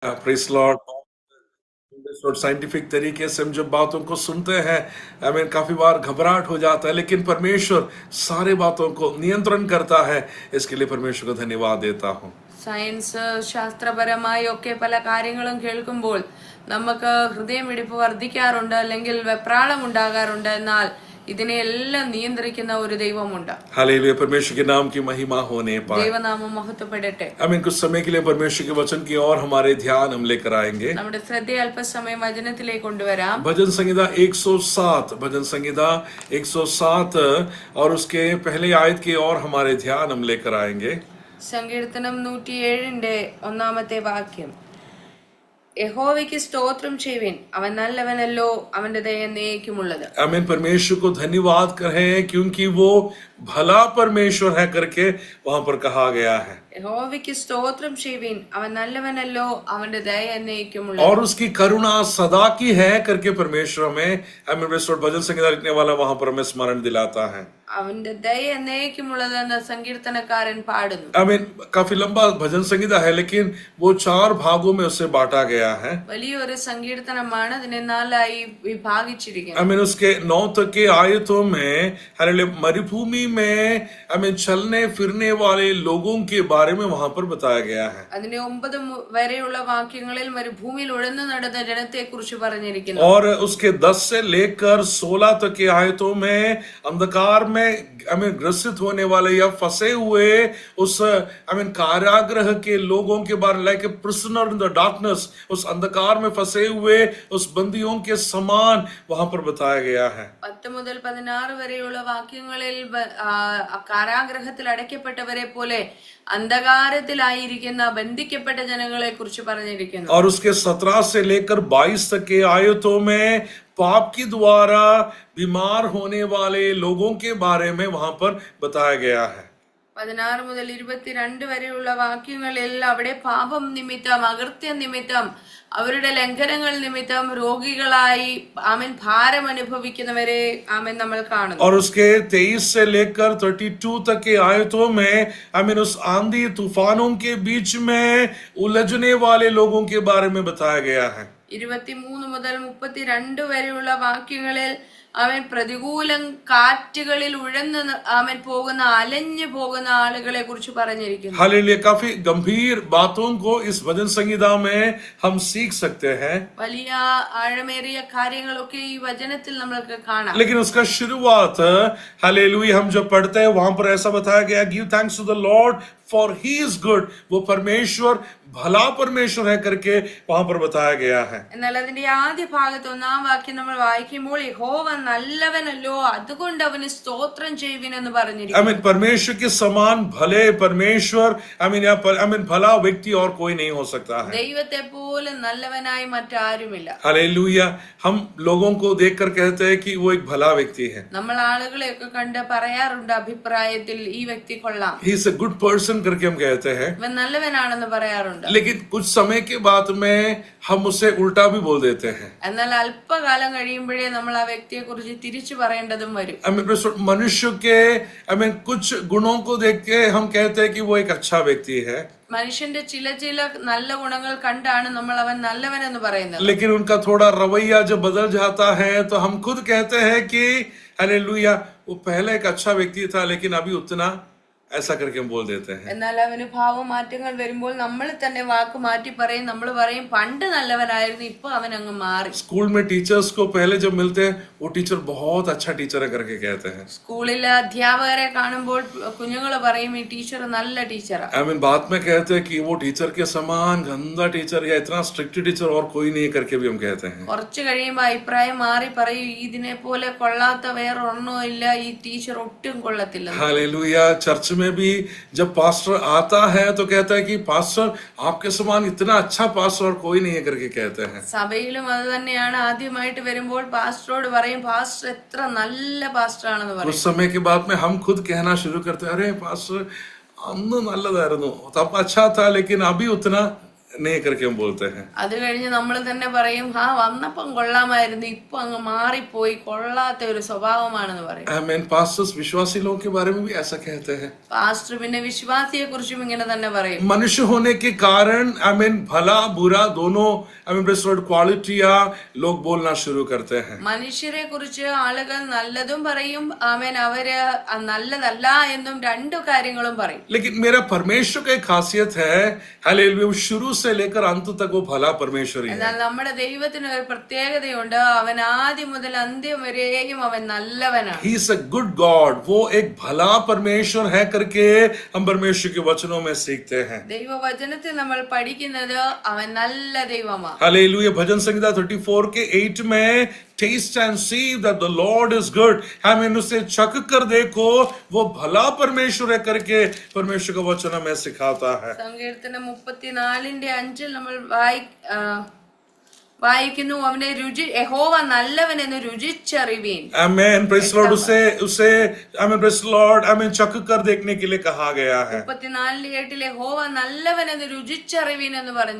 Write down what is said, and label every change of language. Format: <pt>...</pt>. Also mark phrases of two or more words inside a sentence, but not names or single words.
<en>Praise Lord.</en> <hi>और साइंटिफिक तरीके से हम जब बातों को सुनते हैं, हमें काफी बार घबराहट हो जाता है, लेकिन परमेश्वर सारे बातों को नियंत्रण करता है। इसके लिए परमेश्वर को धन्यवाद देता हूँ।</hi> <ml>സയൻസ് ശാസ്ത്രപരമായി ഒക്കെ പല കാര്യങ്ങളും കേൾക്കുമ്പോൾ നമുക്ക് ഹൃദയമിടിപ്പ് വർദ്ധിക്കാറുണ്ട്, അല്ലെങ്കിൽ വെപ്രാളം ഉണ്ടാകാറുണ്ട്. എന്നാൽ ഇതിനെയെല്ലാം നിയന്ത്രിക്കുന്ന ഒരു ദൈവമുണ്ട്.</ml> <hi>हालेलुया, परमेश्वर के नाम की महिमा होने पाए।</hi> <ml>ദൈവനാമം മഹത്വപ്പെടട്ടെ.</ml> <hi>हम कुछ समय के लिए परमेश्वर के वचन की और हमारे ध्यान हम लेकर आएंगे।</hi> <ml>നമ്മുടെ ശ്രദ്ധ അല്പസമയം വചനത്തിലേക്ക് കൊണ്ടുവരാം.</ml> <hi>भजन संहिता 107, भजन संहिता 107 और उसके पहले आयत की और हमारे ध्यान हम लेकर आएंगे।</hi> <ml>സങ്കീർത്തനം 107 ഒന്നാമത്തെ വാക്യം. യഹോവയ്ക്ക് സ്തോത്രം ചെയ്യുവിൻ, അവൻ നല്ലവനല്ലോ, അവന്റെ ദയ എന്നേക്കുമുള്ളത്.</ml> <hi>आमीन। परमेश्वर को धन्यवाद करें क्योंकि वो भला परमेश्वर है करके वहां पर कहा गया है।</hi> <ml>യഹോവയ്ക്ക് സ്തോത്രം ചെയ്യുവിൻ, അവൻ നല്ലവനല്ലോ, അവന്റെ ദയ എന്നേക്കുമുള്ളത്.</ml> <hi>और उसकी करुणा सदा की है करके परमेश्वर हमें भजन संहिता लिखने वाला वहां पर हमें स्मरण दिलाता है।</hi> <ml>അവന്റെ ദയ എന്നേക്കുമുള്ളതെന്ന് സങ്കീർത്തനക്കാരൻ പാടുന്നു.</ml> <hi>आमीन। काफी लंबा भजन संहिता है, लेकिन वो 4 भागों में उसे बांटा गया है।</hi> <ml>വലിയൊരു സങ്കീർത്തനമാണ്, അതിനെ 4ആയി വിഭാഗിച്ചിരിക്കുന്നു.</ml> <hi>आमीन। उसके 9 तक के आयतों में मरुभूमि में चलने फिरने वाले लोगों के बारे में वहां पर बताया गया है।</hi> <ml>അതിന്റെ 9 വരെയുള്ള വാക്യങ്ങളിൽ മരുഭൂമിയിൽ ഉഴന്നു നടന്ന ജനത്തെ കുറിച്ച് പറഞ്ഞിരിക്കുന്നു.</ml> <hi>और उसके 10 से लेकर 16 तक के आयतों में अंधकार में ग्रसित होने वाले या फंसे हुए उस कारागृह के लोगों के बारे में,</hi> <en>like prisoner in the darkness,</en> <hi>उस अंधकार में फंसे हुए उस बंदियों के समान वहां पर बताया गया है।</hi> <ml>10 മുതൽ 16 വരെയുള്ള വാക്യങ്ങളിൽ കാരാഗ്രഹത്തിൽ അടയ്ക്കപ്പെട്ടവരെ പോലെ അന്ധകാരത്തിലായിരിക്കുന്ന ബന്ധിക്കപ്പെട്ട ജനങ്ങളെ കുറിച്ച് പറഞ്ഞിരിക്കുന്നു.</ml> <hi>और उसके 17 से लेकर 22 तक के आयतों में पाप के द्वारा बीमार होने वाले लोगों के बारे में वहां पर बताया गया है।</hi> <ml>16 മുതൽ 22 വരെയുള്ള വാക്യങ്ങളിൽ അവിടെ പാപം നിമിത്തം, അകൃത്യ നിമിത്തം, അവരുടെ ലംഘനങ്ങൾ നിമിത്തം രോഗികളായി ഭാരം അനുഭവിക്കുന്നവരെ നമ്മൾ കാണുന്നു.</ml> <hi>और उसके 23 से लेकर 32 तक के आयतों में उस आंधी तूफानों के बीच में उलझने वाले लोगों के बारे में बताया गया है।</hi> <ml>23 മുതൽ 32 വരെയുള്ള വാക്യങ്ങളിൽ പ്രതികൂല കാറ്റുകളിൽ ഉഴന്ന് പോകുന്ന, അലഞ്ഞു പോകുന്ന ആളുകളെ കുറിച്ച് പറഞ്ഞിരിക്കുന്നു.</ml> <hi>हालेलुया। काफी गंभीर बातों को इस भजन संहिता में हम सीख सकते हैं।</hi> <ml>വലിയ ആഴമേറിയ കാര്യങ്ങളൊക്കെ ഈ വചനത്തിൽ നമ്മൾക്ക് കാണാം.</ml> <hi>लेकिन उसका शुरुआत हालेलुया हम जब पढ़ते हैं वहां पर ऐसा बताया गया,</hi> <en>give thanks to the Lord for he is good,</en> <hi>वो परमेश्वर भला परमेश्वर है करके वहां पर बताया गया है।</hi> <ml>എന്നാൽ അതിന്റെ ആദ്യ ഭാഗത്ത് 1-ാം വാക്യം നമ്മൾ വായിക്കുമ്പോൾ യഹോവ നല്ലവനല്ലോ, അതുകൊണ്ട് അവന് സ്തോത്രം ചെയ്യുവിൻ എന്ന് പറഞ്ഞിരിക്കുന്നു.</ml> <hi>परमेश्वर के समान भले परमेश्वर भला व्यक्ति और कोई नहीं हो सकता है।</hi> <ml>ദൈവത്തെ പോലെ നല്ലവനായി മറ്റാരുമില്ല.</ml> <hi>हालेलुया। हम लोगों को देखकर कहते हैं कि वो एक भला व्यक्ति है।</hi> <ml>നമ്മൾ ആളുകളെയൊക്കെ കണ്ട് പറയാറുണ്ട് അഭിപ്രായത്തിൽ, ഈ വ്യക്തി കൊള്ളാം,</ml> <en>he is a good person</en> <hi>करके हम कहते हैं,</hi> <ml>ഇവൻ നല്ലവനാണെന്ന് പറയാറുണ്ട്.</ml> <hi>लेकिन कुछ समय के बाद में हम उसे उल्टा भी बोल देते हैं।</hi> <ml>എന്നാൽ അല്പകാലം കഴിയുമ്പോഴേ നമ്മൾ ആ വ്യക്തിയെ കുറിച്ച് തിരിച്ചു പറയേണ്ടതും വരും.</ml> <hi>मनुष्य के कुछ गुणों को देख के हम कहते हैं कि वो एक अच्छा व्यक्ति है,</hi> <ml>മനുഷ്യന്റെ ചില നല്ല ഗുണങ്ങൾ കണ്ടാണ് നമ്മൾ അവൻ നല്ലവൻ എന്ന് പറയുന്നത്.</ml> <hi>लेकिन उनका थोड़ा रवैया जब बदल जाता है तो हम खुद कहते हैं कि हालेलुया, वो पहले एक अच्छा व्यक्ति था लेकिन अभी उतना, ऐसा करके हम बोल देते हैं.</hi> <ml>എന്നാൽ അവന് ഭാവമാറ്റങ്ങൾ വരുമ്പോൾ നമ്മൾ തന്നെ വാക്ക് മാറ്റി പറയും. നമ്മൾ പറയും പണ്ട് നല്ലവനായിരുന്നു, ഇപ്പൊ അവൻ അങ്ങ് മാറി.</ml> <hi>स्कूल में टीचर्स को पहले जब मिलते हैं वो टीचर बहुत अच्छा टीचर है करके कहते हैं.</hi> <ml>സ്കൂളിലെ അധ്യാപകരെ കാണുമ്പോൾ കുഞ്ഞുങ്ങള് പറയും ഈ ടീച്ചർ നല്ല ടീച്ചറാ.</ml> <hi>बाद में कहते हैं कि वो टीचर के समान गंदा टीचर या इतना</hi> <en>strict teacher</en> <hi>और कोई नहीं करके भी हम कहते हैं.</hi> <ml>കുറച്ച് കഴിയുമ്പോൾ അഭിപ്രായം മാറി പറയും ഇതിനെ പോലെ കൊള്ളാത്ത വേറെ ഒന്നോ ഇല്ല, ഈ ടീച്ചർ ഒട്ടും കൊള്ളത്തില്ല.</ml> <hi>हालेलुया। चर्च में भी जब पास्टर आता है तो कहता है कि पास्टर आपके समान इतना अच्छा पास्टर और कोई नहीं है करके कहते हैं.</hi> <ml>സഭയിലും അത് തന്നെയാണ്. ആദ്യമായിട്ട് വരുമ്പോൾ പാസ്റ്ററോട് പറയും പാസ്റ്റർ എത്ര നല്ല പാസ്റ്റർ ആണെന്ന് പറയും.</ml> <hi>कुछ समय के बाद में हम खुद कहना शुरू करते हैं, अरे पास्टर</hi> <ml>അന്ന് നല്ലതായിരുന്നു,</ml> <hi>तब अच्छा था लेकिन अभी उतना नहीं करके हम बोलते हैं।</hi> <ml>അത് കഴിഞ്ഞ് നമ്മൾ തന്നെ പറയും, ആ വന്നപ്പം കൊള്ളാമായിരുന്നു, ഇപ്പൊ അങ്ങ് മാറിപ്പോയി, കൊള്ളാത്ത ഒരു സ്വഭാവമാണെന്ന് പറയും.</ml> <hi>आमीन। पास्टर्स विश्वासी लोगों के बारे में भी ऐसा कहते हैं।</hi> <ml>പാസ്റ്റർ പിന്നെ വിശ്വാസിയെ കുറിച്ചും ഇങ്ങനെ തന്നെ പറയും.</ml> <hi>मनुष्य होने के कारण आमीन भला बुरा दोनों आमीन क्वालिटियां लोग बोलना शुरू करते हैं।</hi> <ml>മനുഷ്യരെ കുറിച്ച് ആളുകൾ നല്ലതും പറയും, ആമേൻ, അവര് നല്ലതല്ല എന്നും രണ്ടു കാര്യങ്ങളും പറയും.</ml> <hi>लेकिन मेरा परमेश्वर का एक खासियत है, हालेलुया, शुरू से लेकर अंत तक वो भला परमेश्वर ही है।</hi> <ml>എന്നാൽ നമ്മുടെ ദൈവത്തിന് ഒരു പ്രത്യേകതയുണ്ട്, അവൻ ആദ്യം മുതൽ അന്ത്യം വരെയും അവൻ നല്ലവനാണ്.</ml> <en>He is a good God,</en> <hi>वो एक भला परमेश्वर है करके हम परमेश्वर के वचनों में सीखते हैं।</hi> <ml>ദൈവവചനത്തിൽ നമ്മൾ പഠിക്കുന്നത് അവൻ നല്ല ദൈവമാണ്.</ml> <hi>हालेलुया। भजन संहिता 34 के 8 में</hi> <en>taste and see that the Lord is good,</en> <hi>हमें उसे चख कर देखो वो भला परमेश्वर है करके परमेश्वर का वचन हमें सिखाता है।</hi> <ml>സങ്കീർത്തനം 34:5 നമ്മൾ വായിക്കുന്നു, അവനെ യഹോവ നല്ലവൻ എന്ന് രുചിച്ചറിവീൻ.</ml> <en>आमीन। Praise Lord.</en> <hi>उसे आमीन,</hi> <en>Praise Lord,</en> <hi>आमीन, चख कर देखने के लिए कहा गया है।</hi> <ml>34:8 യഹോവ നല്ലവൻ എന്ന് രുചിച്ചറിവീൻ എന്ന് പറഞ്ഞു.</ml>